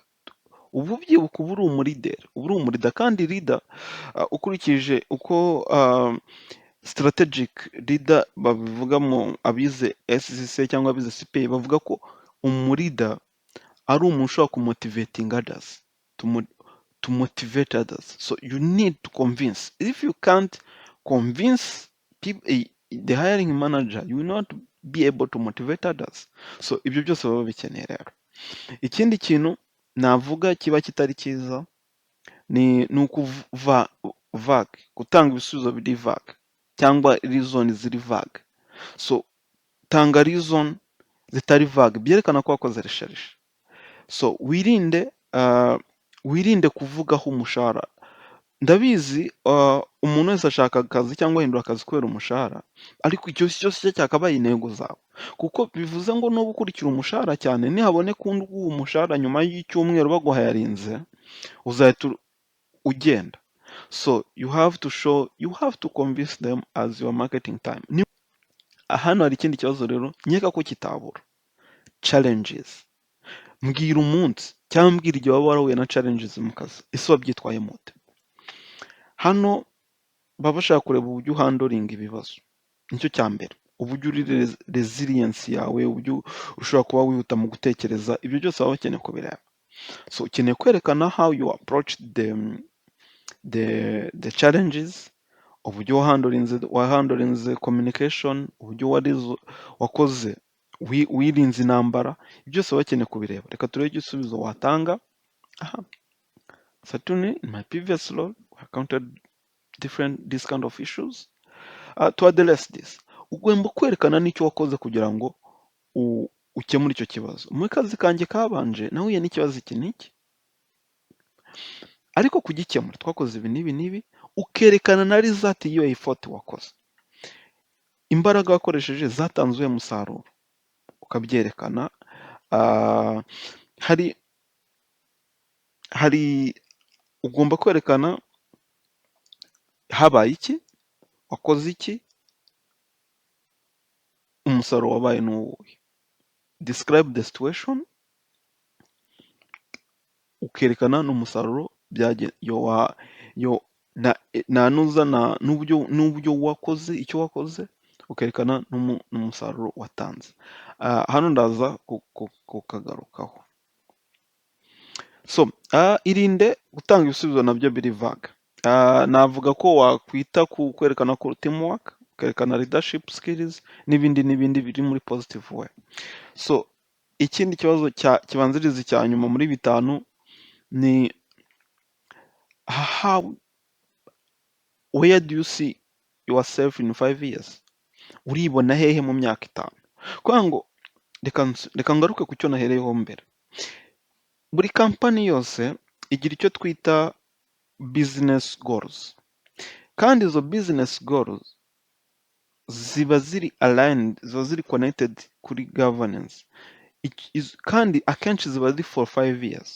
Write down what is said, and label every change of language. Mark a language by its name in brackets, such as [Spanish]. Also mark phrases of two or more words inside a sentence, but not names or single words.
[Kinyarwanda] Ubu byibuka uba uri umurida, kandi leader ukurikije uko [English] strategic leader [Kinyarwanda] babivuga mu abize SCC cyangwa abize CPA, bavuga ko umurida ari umuntu ushobora kumotivating others, [English] to motivate others. So you need to convince. If you can't convince people, the hiring manager, you will not be able to motivate others. [Kinyarwanda] So ibyo byose baba bikeneye rero. Ikindi kintu navuga kiba kitari cyiza ni ukuva vague, gutanga ibisubizo biri vague cyangwa reason ziri vague. So tanga reason zitari vague, byerekana ko wakoze research. So wirinde wirinde kuvugaho umushahara. Ndabizi umuntu wese ashaka akazi cyangwa ahindura akazi kubera umushahara, ariko icyo cyose cyo cyakabaye intego zawe, kuko bivuze ngo nuba ukurikira umushahara cyane nihaboneka undi uguha umushahara nyuma y'icyumweru baguhayarinze, uzahita ugenda. [English] So you have to convince them as your marketing time. [Kinyarwanda] Hano hari ikindi kibazo rero nkeka ko kitabura, challenges. Mbwira umunsi cyangwa mbwira igihe waba warahuye na challenges mu kazi, ese wabyitwayemo ute? Hano baba bashaka kureba uburyo uhandoringa ibibazo, nicyo cya mbere, uburyo uri resilience yawe, uburyo ushobora kuba wihuta mu gutekereza, ibyo byose baba bakeneye kubireba. [English] So [Kinyarwanda] ukeneye kwerekana [English] how you approach the challenges, [Kinyarwanda] uburyo wahandorinze communication, uburyo wakoze wirinze intambara, ibyo byose baba bakeneye kubireba. Reka turebe igisubizo watanga. [English] Certainly in my previous role I encountered these kind of issues. To address this, [Kinyarwanda] ugomba kwerekana n'icyo wakoze kugira ngo ukemure icyo kibazo. Mu kazi kanjye kabanje nahuye n'ikibazo iki n'iki, ariko kugikemura twakoze ibi n'ibi n'ibi, ukerekana na result y'iyo effort wakoze, imbaraga wakoresheje zatanze uwo musaruro ukabyerekana. Hari ugomba kwerekana habaye iki, wakoze iki, umusaruro wabaye n'uwuhe. [English] Describe the situation, [Kinyarwanda] ukerekana n'umusaruro n'uburyo wakoze icyo wakoze, ukerekana n'umusaruro watanze. Hano ndaza kukagarukaho. So irinde gutanga ibisubizo nabyo biri vague. Navuga ko wakwita ku kwerekana ko teamwork, ukerekana leadership skills n'ibindi biri muri [English] positive way. [Kinyarwanda] So ikindi kibazo kibanziriza cya nyuma muri bitanu ni [English] where do you see yourself in 5 years? [Kinyarwanda] Uribona hehe mu myaka 5? Kwa ngo reka ngaruke ku cyo nahereyeho mbere. Buri company yose igira icyo twita [English] business goals, [Kinyarwanda] kandi izo [English] business goals [Kinyarwanda] ziba ziri aligned, ziba ziri connected kuri governance, kandi akenshi ziba ziri [English] for 5 years.